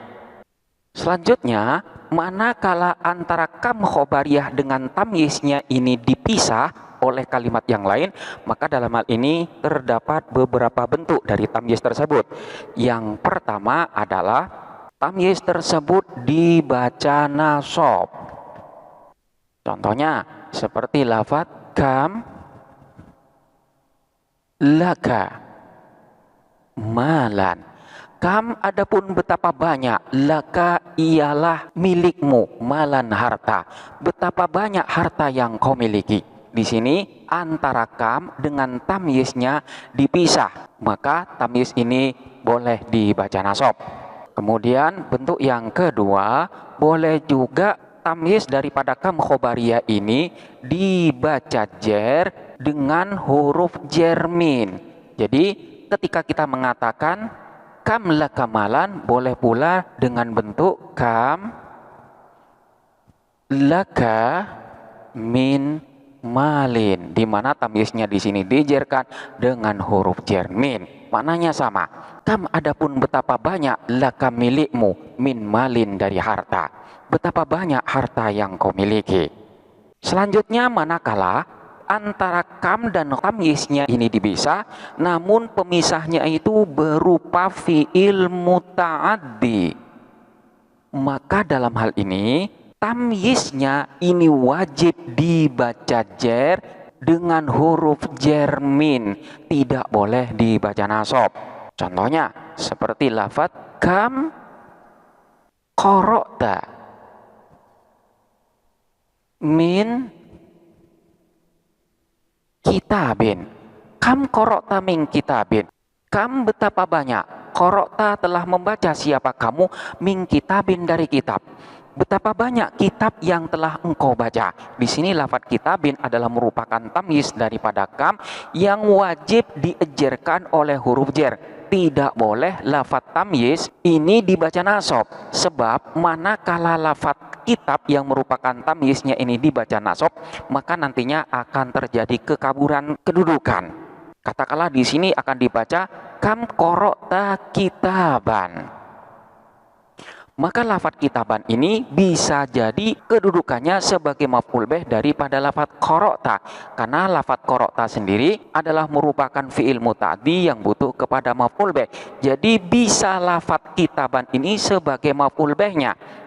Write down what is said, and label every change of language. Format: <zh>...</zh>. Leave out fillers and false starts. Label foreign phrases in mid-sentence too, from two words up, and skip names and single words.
<id>Selanjutnya, manakala antara</id> <ar>كم خبرية</ar> <id>dengan tamyiznya ini dipisah oleh kalimat yang lain, maka dalam hal ini terdapat beberapa bentuk dari tamyiz tersebut. Yang pertama adalah tamyiz tersebut dibaca nasab. Contohnya seperti lafaz</id> <ar>كم لك مالا.</ar> <id>Kam adapun betapa banyak, laka ialah milikmu, malan harta. Betapa banyak harta yang kau miliki. Di sini antara kam dengan tamyiznya dipisah, maka tamyiz ini boleh dibaca nasab. Kemudian bentuk yang kedua, boleh juga tamyiz daripada</id> <ar>كم خبرية</ar> <id>ini dibaca jer dengan huruf jermin. Jadi ketika kita mengatakan</id> <ar>كم لك مالا,</ar> <id>boleh pula dengan bentuk</id> <ar>كم لك من مال,</ar> <id>di mana tamyiznya di sini dijerkan dengan huruf jermin. Maknanya sama. Kam adapun betapa banyak, laka milikmu,</id> <ar>من مال</ar> <id>dari harta. Betapa banyak harta yang kau miliki. Selanjutnya manakala antara kam dan tamyiznya ini dipisah, namun pemisahnya itu berupa</id> <ar>فعل متعد,</ar> <id>maka dalam hal ini tamyiznya ini wajib dibaca jer dengan huruf jermin, tidak boleh dibaca nasab. Contohnya seperti lafaz</id> <ar>كم قرأت من كتاب. كم قرأت من كتاب.</ar> <id>Kam betapa banyak, qara'ta telah membaca siapa kamu,</id> <ar>من كتاب</ar> <id>dari kitab. Betapa banyak kitab yang telah engkau baca. Di sini lafaz kitabin adalah merupakan tamyiz daripada kam yang wajib diejerkan oleh huruf jer. Tidak boleh lafaz tamyiz ini dibaca nasab, sebab manakala lafaz kitab yang merupakan tamyiznya ini dibaca nasab, maka nantinya akan terjadi kekaburan kedudukan. Katakanlah di sini akan dibaca</id> <ar>كم قرأت كتابا.</ar> <id>Maka lafaz kitaban ini bisa jadi kedudukannya sebagai</id> <ar>مفعول به</ar> <id>daripada lafaz qara'ta, karena lafaz qara'ta sendiri adalah merupakan</id> <ar>فعل متعد</ar> <id>yang butuh kepada</id> <ar>مفعول به.</ar> <id>Jadi bisa lafaz kitaban ini sebagai maf'ul bihnya.</id>